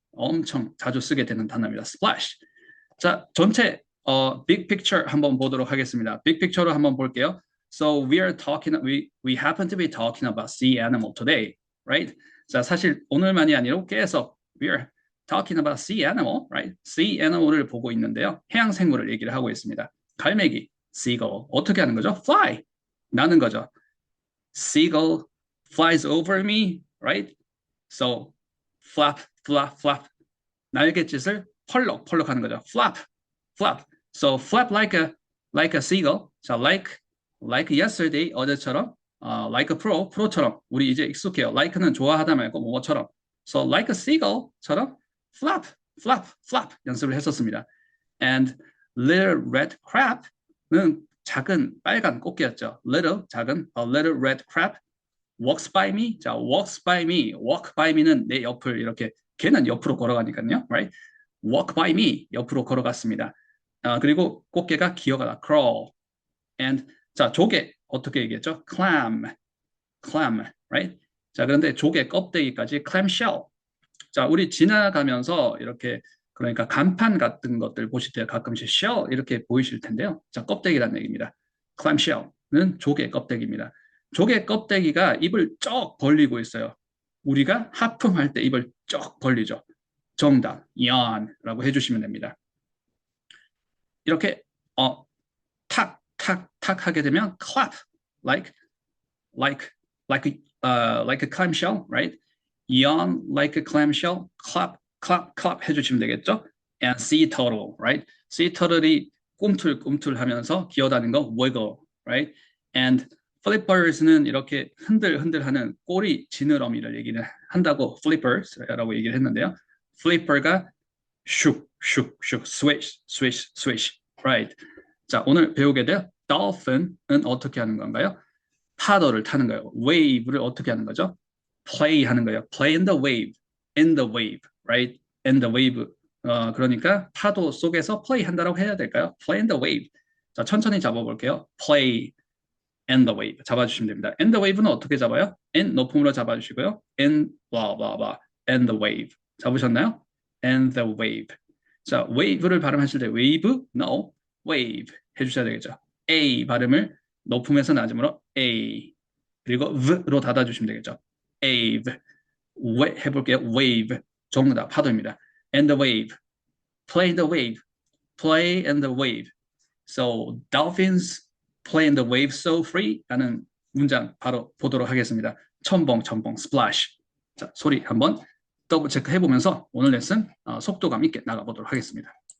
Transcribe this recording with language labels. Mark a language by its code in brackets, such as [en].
[ko] 엄청 자주 쓰게 되는 단어입니다. [en] splash. [ko] 자, 전체 [en] big picture [ko] 한번 보도록 하겠습니다. big picture로 한번 볼게요. [en] So we happen to be talking about sea animal today, right? [ko] 자, 사실 오늘만이 아니라 계속 [en] we are talking about sea animal, right? [ko] sea animal을 보고 있는데요. 해양 생물을 얘기를 하고 있습니다. 갈매기, seagull. 어떻게 하는 거죠? fly. 나는 거죠. [en] seagull flies over me, right? So flap. [ko] 날갯짓을 펄럭 하는 거죠. flap. [en] So flap like a seagull. [ko] 자, [en] like yesterday [ko] 어제처럼, [en] like a pro [ko] 처럼 우리 이제 익숙해요. like는 좋아하다 말고 뭐뭐처럼. [en] So like a seagull처럼 flap [ko] 연습을 했었습니다. [en] And little red crab는 [ko] 작은 빨간 꽃게였죠. 작은 a little red crab walks by me. 자, [en] walk by me [ko] 는 내 옆을 이렇게 걔는 옆으로 걸어가니까요, right? [en] walk by me [ko] 옆으로 걸어갔습니다. 그리고 꽃게가 기어가다 crawl. and 자, 조개 어떻게 얘기했죠? [en] clam, right? [ko] 자, 그런데 조개 껍데기까지 clamshell. 자, 우리 지나가면서 이렇게 그러니까 간판 같은 것들 보실 때 가끔씩 shell 이렇게 보이실 텐데요. 자, 껍데기라는 얘기입니다. clamshell는 조개 껍데기입니다. 조개 껍데기가 입을 쩍 벌리고 있어요. 우리가 하품할 때 입을 쩍 벌리죠. 정답, yawn라고 해주시면 됩니다. 이렇게 탁 하게 되면 [en] clap, like a clamshell, right? yawn like a clamshell, clap [ko] 해주시면 되겠죠? [en] And sea turtle, right? [ko] sea turtle이 꿈틀하면서 기어다니는 거 wiggle, right? And flippers는 이렇게 흔들하는 꼬리 지느러미를 얘기를 한다고 flippers라고 얘기를 했는데요. [en] flipper가 슉, swish, right? [ko] 자, 오늘 배우게 될 dolphin은 어떻게 하는 건가요? 파도를 타는 거예요. wave를 어떻게 하는 거죠? [en] play 하는 거예요. play in the wave, right? in the wave. [ko] 그러니까 파도 속에서 play 한다라고 해야 될까요? [en] play in the wave. [ko] 자, 천천히 잡아볼게요. [en] play in the wave. [ko] 잡아주시면 됩니다. in the wave는 어떻게 잡아요? in 높음으로 잡아주시고요. [en] in blah blah blah. in the wave. [ko] 잡으셨나요? [en] in the wave. [ko] 자, wave를 발음하실 때 wave, no, wave 해주셔야 되겠죠. A 발음을 높음에서 낮음으로 A. 그리고 V로 닫아주시면 되겠죠. [en] Ave. 해볼게요. Wave. [ko] 정답, 파도입니다. [en] And the wave. Play the wave. Play and the wave. So dolphins play in the wave so free [ko] 라는 문장 바로 보도록 하겠습니다. 첨벙 splash. 자, 소리 한번 더블 체크 해보면서 오늘 레슨 속도감 있게 나가보도록 하겠습니다.